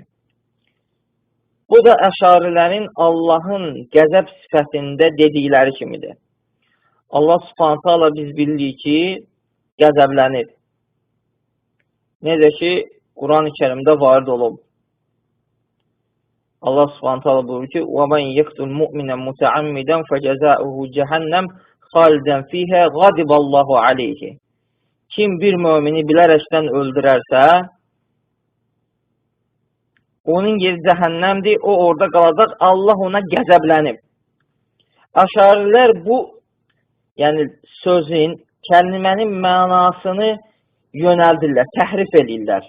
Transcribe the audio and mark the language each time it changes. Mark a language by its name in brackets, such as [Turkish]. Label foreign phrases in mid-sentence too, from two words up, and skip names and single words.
[Azerbaijani] Bu da əşarilərin Allahın qəzəb sifətində dedikləri kimidir. Allah subhanə teala biz bilirik ki, qəzəblənir. Necə ki, Quran-ı Kərimdə varid olub. Allah subhanə teala buyurur ki, [Arabic] وَمَنْ يَقْتُلْ مُؤْمِنًا مُتَعَمِّدًا فَجَزَاؤُهُ جَهَنَّمْ خَالِدًا فِيهَا غَضِبَ اللَّهُ عَلَيْهِ. [Azerbaijani] Kim bir mümini bilərəkdən öldürərsə, onun yeri cəhənnəmdir, o orada qalacaq, Allah ona qəzəblənib. Əşarilər bu, yəni sözün, kəlmənin mənasını yönəldirlər, təhrif edirlər.